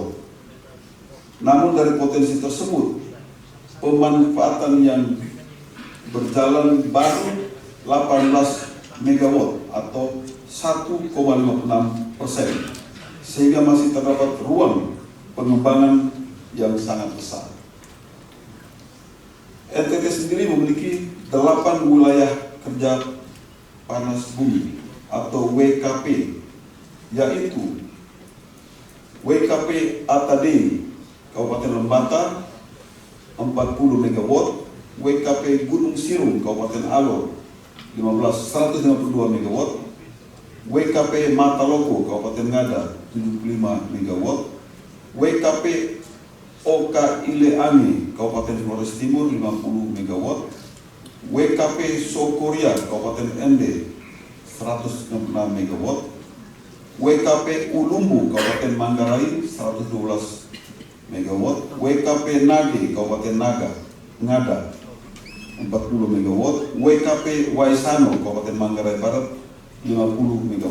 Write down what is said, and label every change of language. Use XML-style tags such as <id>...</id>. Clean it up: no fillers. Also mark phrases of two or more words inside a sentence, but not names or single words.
<id>Namun dari potensi tersebut, pemanfaatan yang berjalan baru 18 MW atau 1,56%, sehingga masih terdapat ruang pengembangan yang sangat besar. NTT sendiri memiliki 8 wilayah kerja panas bumi atau WKP, yaitu WKP Atadei Kabupaten Lembata 40 MW, WKP Gunung Sirung Kabupaten Alor 152 MW, WKP Mataloko Kabupaten Ngada 75 MW, WKP Oka Ileani Kabupaten Flores Timur 50 MW, WKP Sokoria Kabupaten Ende 166 MW, WKP Ulumbu Kabupaten Manggarai 112 MW, WKP Nage Kabupaten Ngada 40 MW, WKP Waisano Kabupaten Manggarai Barat 50 MW.</id>